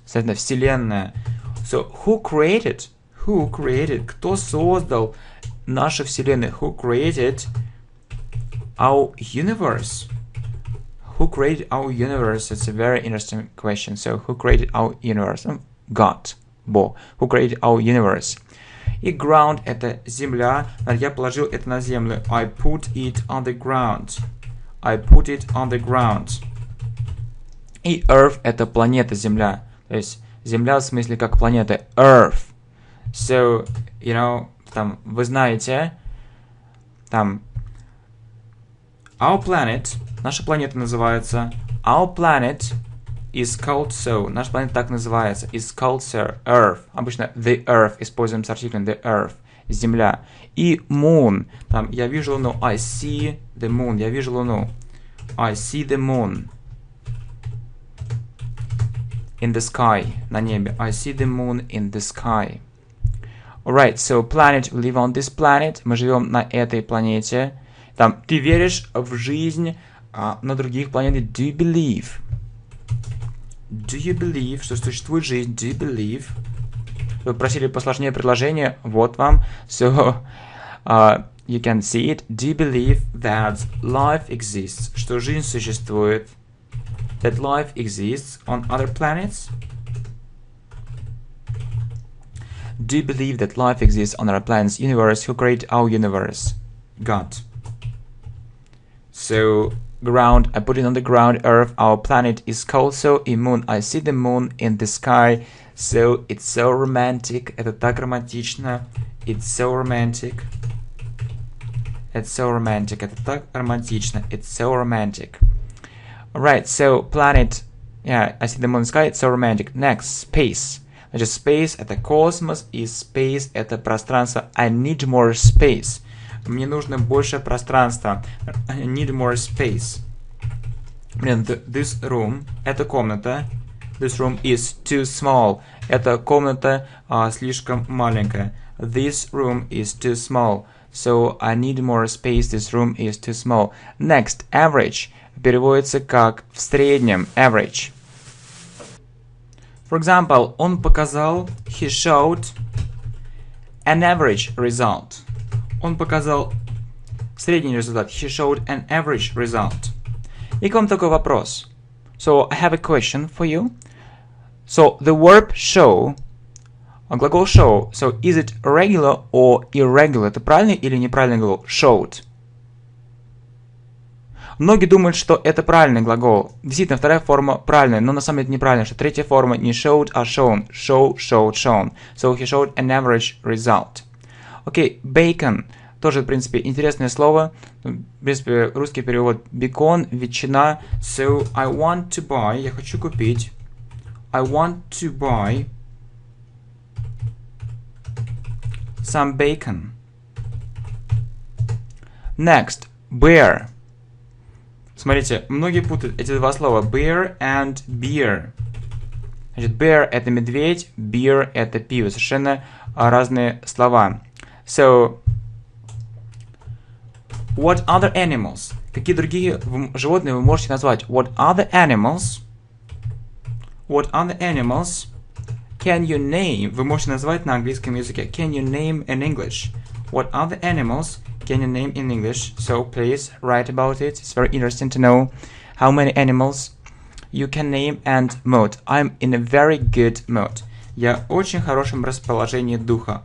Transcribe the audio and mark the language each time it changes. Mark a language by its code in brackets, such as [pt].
[ru] Соответственно, вселенная. [en] So, who created? Who created? [ru] Кто создал нашу вселенную? [en] Who created our universe? Who created our universe? It's a very interesting question. So, who created our universe? God. Бог. Who created our universe? [ru] И ground — это земля. Я положил это на землю. [en] I put it on the ground. I put it on the ground. [ru] И earth — это планета, земля. То есть земля в смысле как планета. [en] Earth. So, you know, там, [ru] вы знаете, [en] там, our planet, [ru] наша планета называется, [en] our planet is called so. [ru] Наша планета так называется. [en] Is called so. Earth. [ru] Обычно the earth используем с артиклем the earth. Земля. И moon. Там, я вижу луну. [en] I see the moon. [ru] Я вижу луну. [en] I see the moon. In the sky. [ru] На небе. [en] I see the moon in the sky. Alright, so planet. We live on this planet. [ru] Мы живем на этой планете. Там, ты веришь в жизнь на других планетах? [en] Do you believe? Do you believe, [ru] что существует жизнь? [en] Do you believe? [ru] Вы просили посложнее предложение. Вот вам. [en] So, you can see it. Do you believe that life exists? [ru] Что жизнь существует? [en] That life exists on other planets? Do you believe that life exists on other planets? Universe. Who created our universe? God. So, ground, I put it on the ground. Earth, our planet is called so. И moon, I see the moon in the sky. So, it's so romantic. [ru] Это так романтично. [en] It's so romantic. It's so romantic. [ru] Это так романтично. [en] It's so romantic. Alright, so planet. Yeah, I see the moon in the sky. It's so romantic. Next, space. [ru] Значит, space это космос, и space это пространство. [en] I need more space. [ru] Мне нужно больше пространства. [en] I need more space. This room, [ru] эта комната. [en] This room is too small. [ru] Эта комната слишком маленькая. [en] This room is too small. So I need more space. This room is too small. Next, average. [ru] Переводится как в среднем. [en] Average. For example, [ru] он показал, [en] he showed an average result. [ru] Он показал средний результат. [en] He showed an average result. [ru] И к вам такой вопрос. [en] So, I have a question for you. So the verb show, глагол show, so is it regular or irregular? [ru] Это правильный или неправильный глагол? [en] Showed. [ru] Многие думают, что это правильный глагол. Действительно, вторая форма правильная, но на самом деле это неправильно, что третья форма не showed, а shown. [en] Show, showed, shown. So he showed an average result. [ru] Окей, bacon. Тоже, в принципе, интересное слово. В принципе, русский перевод бекон, ветчина. [en] So, I want to buy. [ru] Я хочу купить. [en] I want to buy some bacon. Next, bear. [ru] Смотрите, многие путают эти два слова. [en] Bear and beer. [ru] Значит, bear — это медведь, beer — это пиво. Совершенно разные слова. [en] So, what other animals? [ru] Какие другие животные вы можете назвать? [en] What other animals? What other animals can you name? [ru] Вы можете назвать на английском языке. [en] Can you name in English? What other animals can you name in English? So please write about it. It's very interesting to know how many animals you can name and mood. I'm in a very good mood. [ru] Я в очень хорошем расположении духа.